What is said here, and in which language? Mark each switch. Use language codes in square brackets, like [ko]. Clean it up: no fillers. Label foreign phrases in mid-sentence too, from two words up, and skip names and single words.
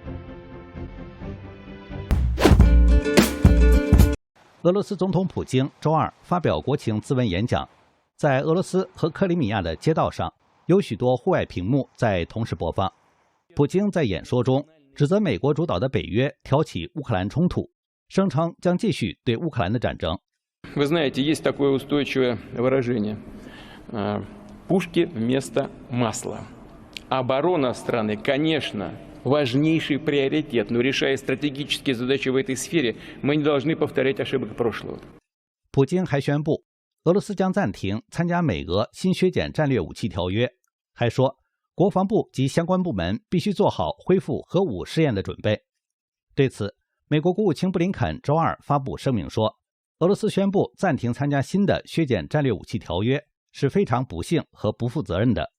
[zh] 俄罗斯总统普京周二发表国情咨文演讲，在俄罗斯和克里米亚的街道上，有许多户外屏幕在同时播放。普京在演说中指责美国主导的北约挑起乌克兰冲突，声称将继续对乌克兰的战争。 [ru] Вы знаете, есть такое устойчивое выражение: пушки вместо масла. Оборона страны, конечно.Важнейший приоритет, но решая стратегические задачи в этой сфере, мы не должны повторять ошибок прошлого. [zh] 普京还宣布，俄罗斯将暂停参加美俄新削减战略武器条约，还说国防部及相关部门必须做好恢复核武试验的准备。对此，美国国务卿布林肯周二发布声明说，俄罗斯宣布暂停参加新的削减战略武器条约是非常不幸和不负责任的。